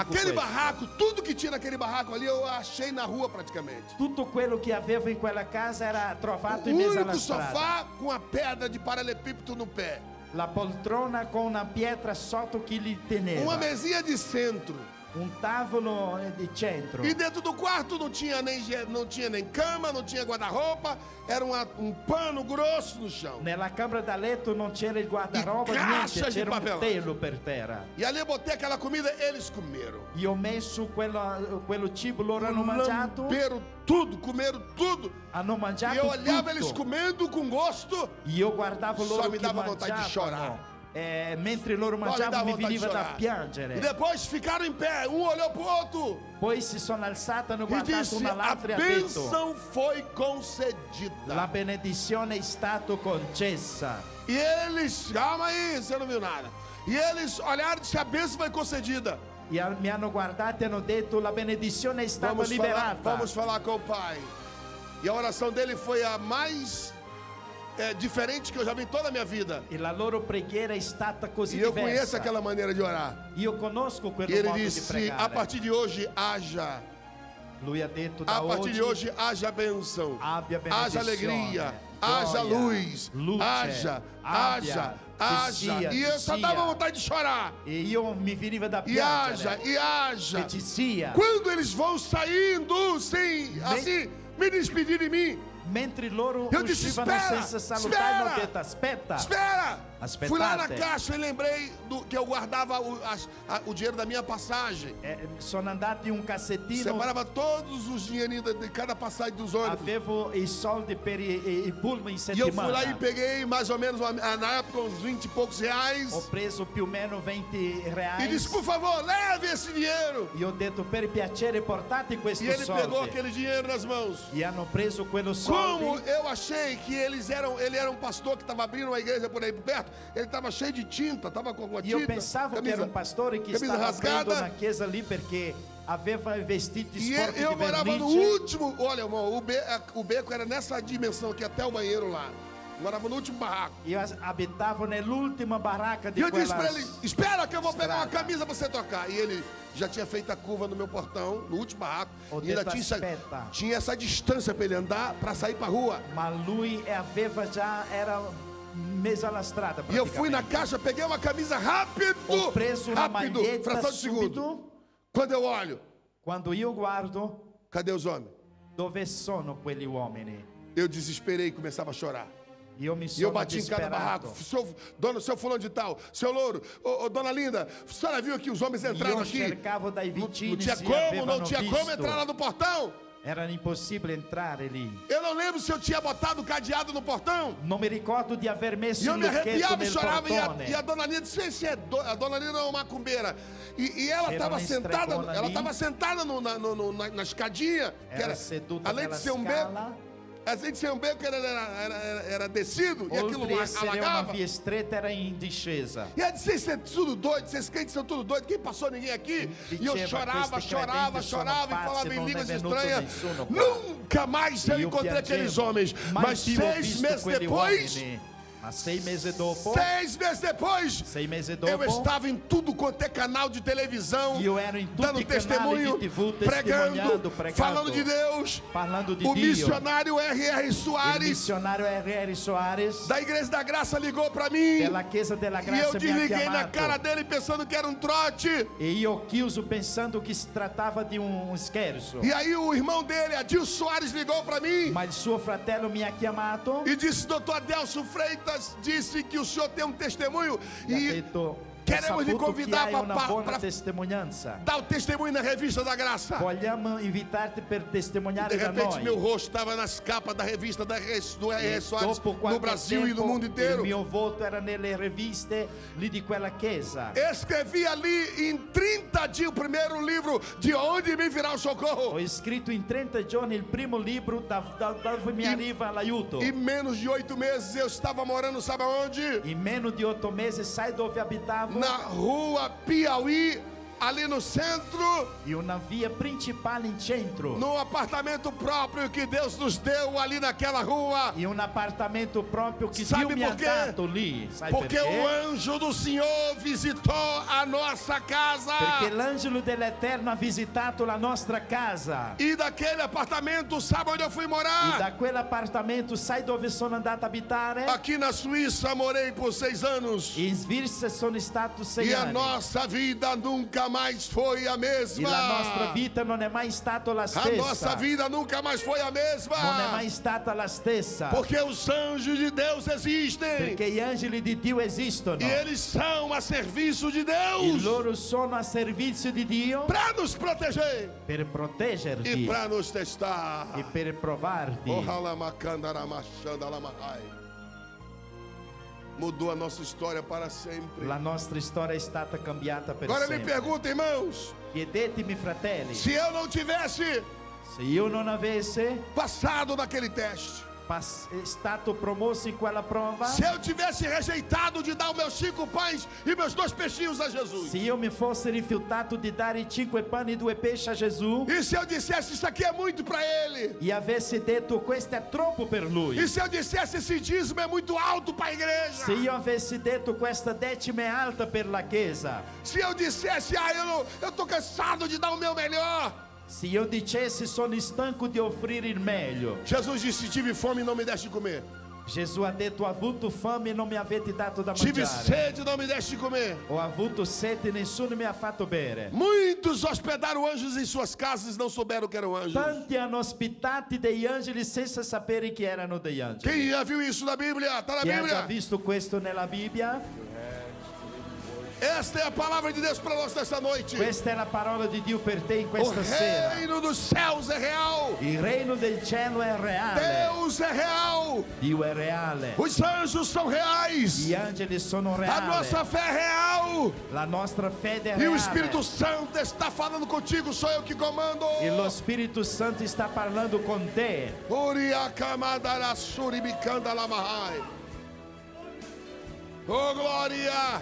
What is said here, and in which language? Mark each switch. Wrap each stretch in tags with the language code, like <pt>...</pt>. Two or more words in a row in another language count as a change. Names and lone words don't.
<pt>Aquele</pt> <it>questo.</it> <pt>barraco, tudo que tinha naquele barraco ali, eu achei na rua praticamente.</pt> <it>Tutto quello che avevo in quella casa era trovato</it> <pt>O</pt> <it>in mezzo alla</it> <pt>único</pt> <it>strada.</it> <pt>sofá com a pedra de paralelepípedo no pé.</pt> <it>La poltrona con una pietra sotto che li teneva.</it> <pt>Uma mesinha de centro.</pt> <it>Un tavolo di centro.</it> <pt>E dentro do quarto não tinha nem cama, não tinha guarda-roupa, era um pano grosso no chão.</pt> <it>Nella camera da letto non c'era il guardaroba, Di niente,</it> <pt>caixa di</pt> <it>c'era un</it> <pt>papelone.</pt> <it>telo per terra.</it> <pt>E ali eu botei aquela comida, eles comeram.</pt> <it>Io ho messo quello cibo, loro hanno mangiato,</it> <pt>Lamberam tudo, comeram tudo.</pt> <it>hanno</it> <pt>E</pt> <it>mangiato</it> <pt>eu olhava eles</pt> <it>tutto.</it> <pt>comendo com gosto.</pt> <it>Io guardavo</it> <pt>Só</pt> <it>loro mi che</it> <pt>dava vontade di</pt> <it>mangiavano.</it> <pt>chorar.</pt> <it>Mentre loro</it> <pt>Só me</pt> <it>mangiavano</it> <pt>dava</pt> <it>mi</it> <pt>vontade de</pt> <it>veniva da</it> <pt>chorar. E</pt> <it>piangere.</it> <pt>depois ficaram em pé, um olhou pro outro</pt> <it>Poi si sono alzati, hanno</it> <pt>e</pt> <it>guardato</it> <pt>disse:</pt> <it>una</it> <pt>a</pt> <it>all'altra e ha detto:</it> <pt>bênção foi</pt> <it>la</it> <pt>concedida.</pt> <it>benedizione è stata concessa.</it> <pt>E eles, calma aí, você não viu nada. E eles olharam e disseram: a bênção foi concedida.</pt> <it>Mi hanno guardato e hanno detto: la benedizione è stata liberata.</it> <pt>Vamos falar com o pai. E a oração dele foi a mais diferente que eu já vi em toda a minha vida.</pt> <it>E la loro preghiera è stata così</it> <pt>E eu conheço</pt> <it>diversa.</it> <pt>aquela maneira de orar.</pt> <it>Io conosco</it> <pt>E</pt> <it>quello</it> <pt>ele</pt> <it>modo di</it> <pt>disse:</pt> <it>pregare.</it> <pt>a partir de hoje haja.</pt> <it>Lui ha detto: da</it> <pt>A partir de</pt> <it>oggi</it> <pt>hoje haja bênção.</pt> <it>abbia</it> <pt>Haja</pt> <it>benedizione,</it> <pt>alegria.</pt> <it>gioia,</it> <pt>Haja luz.</pt> <it>luce,</it> <pt>Haja.</pt> <it>abbia,</it> <pt>Haja.</pt> <it>sia,</it> <pt>E eu só</pt> <it>sia.</it> <pt>dava vontade de chorar.</pt> <it>E io mi veniva da</it> <pt>E haja.</pt> <it>piangere.</it> <pt>E haja.</pt> <it>Che ci sia.</it> <pt>Quando eles vão saindo, sim, assim, me despedir de mim.</pt> <it>Mentre loro</it> <pt>Eu disse,</pt> <it>uscivano</it> <pt>espera,</pt> <it>senza salutare, hanno</it> <pt>espera.</pt> <it>detto aspetta.</it> <pt>Espera!</pt> <it>Aspettate.</it> <pt>Fui lá na caixa e lembrei que eu guardava o dinheiro da minha passagem.</pt> <it>Sono andato in un cassettino,</it> <pt>Separava todos os dinheirinhos de cada passagem dos ônibus.</pt> <it>avevo i soldi per i pullman in</it> <pt>E eu fui lá</pt> <it>settimana.</it> <pt>e peguei mais ou menos, na época, uns 20 e poucos reais.</pt> <it>Ho preso più o meno 20</it> <pt>E</pt> <it>reais.</it> <pt>disse, por favor, leve esse dinheiro.</pt> <it>E ho detto per piacere portate questo</it> <pt>E ele pegou</pt> <it>soldi.</it> <pt>aquele dinheiro nas mãos.</pt> <it>E hanno preso quello</it> <pt>Como</pt> <it>soldi.</it> <pt>eu achei que ele era um pastor que estava abrindo uma igreja por aí perto, ele estava cheio de tinta, estava com alguma</pt> <it>E io</it> <pt>tinta,</pt> <it>pensavo che era un pastore che</it> <pt>camisa</pt> <it>stava aprendo</it> <pt>rasgada.</pt> <it>una chiesa lì perché aveva i vestiti</it> <pt>E</pt> <it>sporchi</it> <pt>eu</pt> <it>di</it> <pt>morava no</pt> <it>vernice.</it> <pt>último, olha irmão, o beco era nessa dimensão aqui, até o banheiro lá. Morava no último barraco.</pt> <it>Io abitavo nell'ultima baracca</it> <pt>E</pt> <it>di</it> <pt>eu disse</pt> <it>quella</it> <pt>para ele, espera que eu vou pegar uma</pt> <it>strada.</it> <pt>camisa para você tocar. E ele já tinha feito a curva no meu portão, no último barraco.</pt> <it>Ho</it> <pt>E ainda</pt> <it>detto,</it> <pt>tinha,</pt> <it>aspetta.</it> <pt>tinha essa distância para ele andar, para sair para rua.</pt> <it>Ma lui aveva già, era messo alla strada</it> <pt>E eu fui na</pt> <it>praticamente.</it> <pt>caixa, peguei uma camisa rápido,</pt> <it>Ho preso una</it> <pt>rápido,</pt> <it>maglietta</it> <pt>fração de segundo.</pt> <it>subito.</it> <pt>Quando eu olho,</pt> <it>Quando io guardo,</it> <pt>cadê os homens?</pt> <it>dove sono quegli uomini?</it> <pt>Eu desesperei e começava a chorar.</pt> <it>Io mi</it> <pt>E eu</pt> <it>sono</it> <pt>bati em cada barraco.</pt> <it>disperato.</it> <pt>Seu fulano de tal, seu louro, ô, dona Linda, a senhora viu que os homens entraram</pt> <it>Io</it> <pt>aqui?</pt> <it>cercavo dai</it> <pt>Não</pt> <it>vicini</it> <pt>tinha</pt> <it>se</it> <pt>como, não</pt> <it>avevano</it> <pt>tinha</pt> <it>visto.</it> <pt>como entrar lá no portão.</pt> <it>Era impossibile entrare lì.</it> <pt>Eu não lembro se eu tinha botado o cadeado no portão.</pt> <it>Non mi ricordo di aver</it> <pt>E</pt> <it>messo</it> <pt>eu</pt> <it>il</it> <pt>me</pt> <it>lucchetto</it> <pt>arrepiava e</pt> <it>nel</it> <pt>chorava.</pt> <it>portone.</it> <pt>E a dona Linda disse: a dona Linda é uma macumbeira. E ela</pt> <it>C'era</it> <pt>estava</pt> <it>uma</it> <pt>sentada,</pt> <it>estregona</it> <pt>ela</pt> <it>ali.</it> <pt>estava sentada na escadinha. Que</pt> <it>Era seduta</it> <pt>além de</pt> <it>nella</it> <pt>ser um beco,</pt> <it>scala.</it> <pt>além de ser um beco, era descido. E aquilo</pt> <it>Oltre a essere una</it> <pt>alagava.</pt> <it>via stretta era in discesa.</it> <pt>E ela disse: vocês são tudo doido, vocês crentes são tudo doido, quem passou ninguém aqui? E eu</pt> <it>Diceva,</it> <pt>chorava,</pt> <it>questi</it> <pt>chorava,</pt> <it>credenti sono</it> <pt>chorava e</pt> <it>pazzi,</it> <pt>falava em</pt> <it>non è</it> <pt>línguas</pt> <it>venuto</it> <pt>estranhas.</pt> <it>nessuno qua.</it> <pt>Nunca mais eu</pt> <it>Io</it> <pt>encontrei aqueles</pt> <it>piangevo,</it> <pt>homens.</pt> <it>mai</it> <pt>Mas</pt> <it>più ho</it> <pt>6</pt> <it>visto</it> <pt>meses</pt> <it>quegli</it> <pt>depois,</pt> <it>uomini. Ma 6 mesi dopo,</it> <pt>6 meses depois,</pt> <it>6 mesi</it> <pt>eu</pt> <it>dopo,</it> <pt>estava em tudo quanto é canal de televisão,</pt> <it>io ero in tutti</it> <pt>dando</pt> <it>i canali</it> <pt>testemunho,</pt> <it>di TV,</it> <pt>pregando,</pt> <it>testimoniando, pregando,</it> <pt>falando de Deus.</pt> <it>parlando di</it> <pt>O</pt> <it>Dio.</it> <pt>missionário R.R.</pt> <it>Il</it> <pt>Soares,</pt> <it>missionario R.R. Soares</it> <pt>da Igreja da Graça, ligou para mim.</pt> <it>della Chiesa della</it> <pt>E eu</pt> <it>Grazia mi ha</it> <pt>desliguei na</pt> <it>chiamato.</it> <pt>cara dele pensando que era um trote.</pt> <it>E io ho chiuso pensando che si trattava di un scherzo.</it> <pt>E aí o irmão dele, Adilson Soares, ligou para mim</pt> <it>Ma il suo fratello mi ha chiamato</it> <pt>e disse: doutor Adelso Freitas disse que o senhor tem um testemunho</pt> <it>e ha</it> <pt>e</pt> <it>detto: ho</it> <pt>queremos lhe</pt> <it>saputo che</it> <pt>convidar</pt> <it>hai una buona</it> <pt>para</pt> <it>testimonianza.</it> <pt>dar o testemunho na revista da Graça.</pt> <it>Vogliamo invitarti per</it> <pt>De</pt> <it>testimoniare da</it> <pt>repente meu</pt> <it>noi.</it> <pt>rosto estava nas capas da revista do R.R.</pt> <it>E</it> <pt>Soares</pt> <it>dopo</it> <pt>no</pt> <it>qualche</it> <pt>Brasil e no</pt> <it>tempo</it> <pt>mundo inteiro.</pt> <it>il mio volto era nelle riviste lì di quella chiesa.</it> <pt>Escrevi ali em 30 dias o primeiro livro, De Onde Me Virá o Socorro.</pt> <it>Ho scritto in 30 giorni il primo libro da dove mi arriva l'aiuto.</it> <pt>Em menos de 8 meses eu estava morando, sabe aonde?</pt> <it>In meno di 8 mesi, sai dove abitavo?</it> <pt>Na rua Piauí, ali no centro,</pt> <it>In una via principale in centro.</it> <pt>num apartamento próprio que Deus nos deu ali naquela rua.</pt> <it>In un appartamento proprio che</it> <pt>Sabe</pt> <it>Dio mi ha</it> <pt>por quê?</pt> <it>dato lì. Sai</it> <pt>Porque</pt> <it>perché?</it> <pt>o anjo do Senhor visitou a nossa casa.</pt> <it>Perché l'angelo dell'Eterno ha visitato la nostra casa.</it> <pt>E daquele apartamento, sabe onde eu fui</pt> <it>E</it> <pt>morar?</pt> <it>da quell'appartamento sai dove sono andato a abitare?</it> <pt>Aqui na Suíça morei por 6 anos.</pt> <it>In Svizzera sono stato 6</it> <pt>E a</pt> <it>anni.</it> <pt>nossa vida nunca mais foi a</pt> <it>E</it> <pt>mesma.</pt> <it>la nostra vita non è mai stata la</it> <pt>A</pt> <it>stessa.</it> <pt>nossa vida nunca mais foi a mesma.</pt> <it>Non è mai stata la stessa.</it> <pt>Porque os anjos de Deus existem.</pt> <it>Perché gli angeli di Dio esistono.</it> <pt>E eles são a serviço de</pt> <it>E</it> <pt>Deus</pt> <it>loro sono a servizio di Dio</it> <pt>para nos proteger</pt> <it>per</it> <pt>e</pt> <it>proteggerti</it> <pt>para nos testar.</pt> <it>e per provarti.</it> <pt>Mudou a nossa história para sempre.</pt> <it>La nostra storia è stata cambiata per</it> <pt>Agora me</pt> <it>sempre.</it> <pt>pergunta, irmãos,</pt> <it>Chiedetemi, fratelli,</it> <pt>se eu não tivesse</pt> <it>se io non avessi</it> <pt>passado naquele teste,</pt> <it>stato promosso in quella prova,</it> <pt>se eu tivesse rejeitado de dar os meus 5 pães e meus 2 peixinhos a Jesus,</pt> <it>se io mi fossi rifiutato di dare i 5 pani e 2 pesci a Gesù</it> <pt>e se eu dissesse isso aqui é muito para ele,</pt> <it>e avessi detto questo è troppo per lui,</it> <pt>e se eu dissesse esse dízimo é muito alto para a igreja,</pt> <it>se io avessi detto questa decima è alta per la Chiesa,</it> <pt>se eu dissesse, eu tô cansado de dar o meu melhor,</pt> <it>se io dicessi sono stanco di offrire il meglio,</it> <pt>Jesus disse: tive fome e não me deste de comer.</pt> <it>Gesù ha detto: ho avuto fame e non mi avete dato da</it> <pt>Tive</pt> <it>mangiare.</it> <pt>sede e não me deste de comer.</pt> <it>Ho avuto sete e nessuno mi ha fatto bere.</it> <pt>Muitos hospedaram anjos em suas casas e não souberam que eram anjos.</pt> <it>Tanti hanno ospitati degli angeli senza sapere che erano degli angeli.</it> <pt>Quem já viu isso na Bíblia? Está na</pt> <it>Chi ha già</it> <pt>Bíblia.</pt> <it>visto questo nella Bibbia?</it> <pt>Esta é a palavra de Deus para nós nesta noite.</pt> <it>Questa è la parola di Dio per te in</it> <pt>O</pt> <it>questa sera.</it> <pt>reino dos céus é real.</pt> <it>Il regno del cielo è reale.</it> <pt>Deus é real.</pt> <it>Dio è reale.</it> <pt>Os anjos são reais.</pt> <it>Gli angeli sono</it> <pt>A</pt> <it>reali.</it> <pt>nossa fé é real.</pt> <it>La nostra fede è</it> <pt>E o</pt> <it>reale.</it> <pt>Espírito Santo está falando contigo, sou eu que comando.</pt> <it>E lo Spirito Santo sta parlando con te.</it> <pt>Oh, glória!</pt>